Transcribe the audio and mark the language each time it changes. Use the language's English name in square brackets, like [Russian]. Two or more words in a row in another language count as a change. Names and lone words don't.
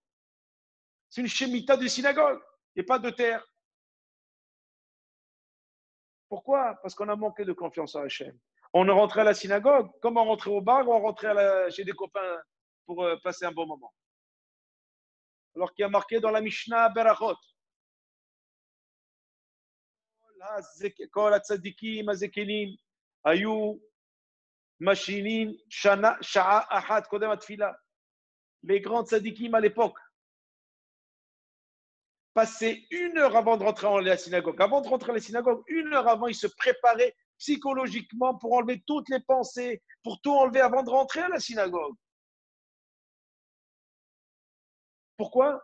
[French] C'est une Shemitah de synagogue et pas de terre. Pourquoi? Parce qu'on a manqué de confiance en Hachem. On est rentré à la synagogue, comme on rentrait au bar, on rentrait chez des copains pour passer un bon moment. Alors qu'il y a marqué dans la Mishnah Berachot, [Hebrew] כל הצדיקים הזקנים היו משינין שעה אחת קודם התפילה. [French] Les grands tzadikim à l'époque passaient 1 heure avant de rentrer à la synagogue. Avant de rentrer à la synagogue, 1 heure avant, ils se préparaient psychologiquement pour enlever toutes les pensées, pour tout enlever avant de rentrer à la synagogue. Pourquoi?